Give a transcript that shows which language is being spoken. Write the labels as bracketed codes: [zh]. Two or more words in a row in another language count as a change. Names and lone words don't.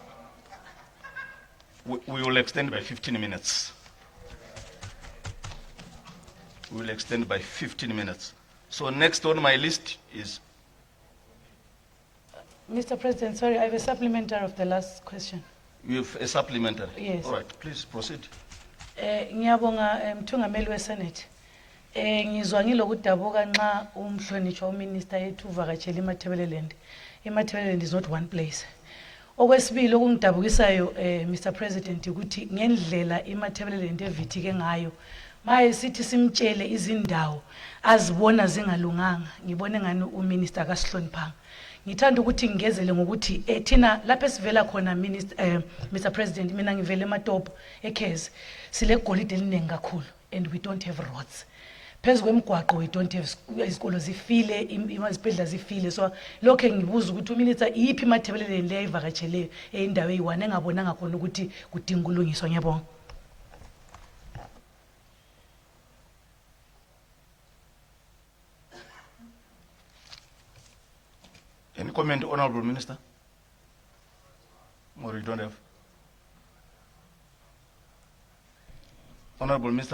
[en] We will extend by 15 minutes. we will extend by 15 minutes. So next on my list is Mr. President, sorry, I have a supplementary of the last question. you have a supplementary. Yes. All right, please proceed. [nd] Ngiyabonga mthungameli weSenate. Ngizwa ngilokudabuka nxa umhlonishwa uminister yethu uvakatshela eMatabeleland. [en] eMatabeleland is not one place. [nd] Okwesibili okungidabukisayo [en] Mr. President [nd] ukuthi ngendlela eMatabeleland evithike ngayo maye sithi simtshele izindawo azibona zingalunganga ngibone ngani uminister akasihloniphanga. Ngithanda ukuthi ngigezele ngokuthi thina lapha esivela khona Mr. President mina ngivela eMatopo eKhezi sile golide eliningi kakhulu [en] and we don't have roads. [nd] Phezu kwemigwaqo [en] we don't have [nd] izikolo zifile izibhedlela zifile so lokho ngibuza ukuthi uminister iyiphi iMatabeleland le ayivakatshele eindawo eyi1 engabonanga khona ukuthi kudinga ukulungiswa. Ngiyabonga. [en] Any comment, Honorable Minister? Or you don't have? Honorable Mr.